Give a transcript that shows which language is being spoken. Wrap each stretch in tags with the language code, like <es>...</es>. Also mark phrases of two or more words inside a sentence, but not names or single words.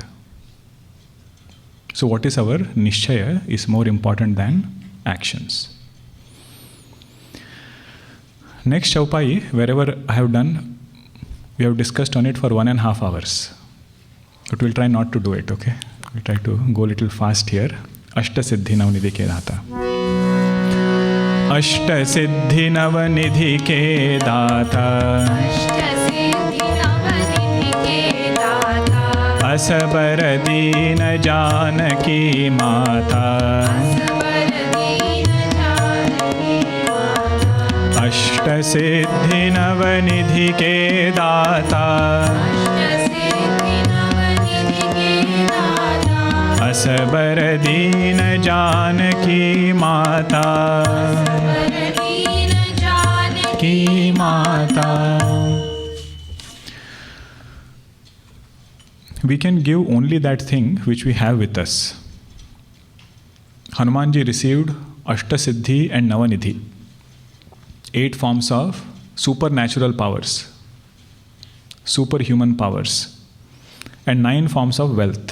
<en>So what is our nishchaya is more important than actions. Next Chaupai, wherever I have done, we have discussed on it for 1.5 hours. But we'll try not to do it, okay? We try to go a little fast here.</en> <hi>अष्ट सिद्धि नवनिधि के दाता. अष्ट सिद्धि नवनिधि के दाता. अस बर दीन जानकी माता. अष्ट सिद्धि नवनिधि के दाता असबर दीन जानकी माता की माता.</hi> <en>We can give only that thing which we have with us. Hanuman Ji received Ashta Siddhi and Navanidhi. 8 forms of supernatural powers, superhuman powers, and 9 forms of wealth.</en>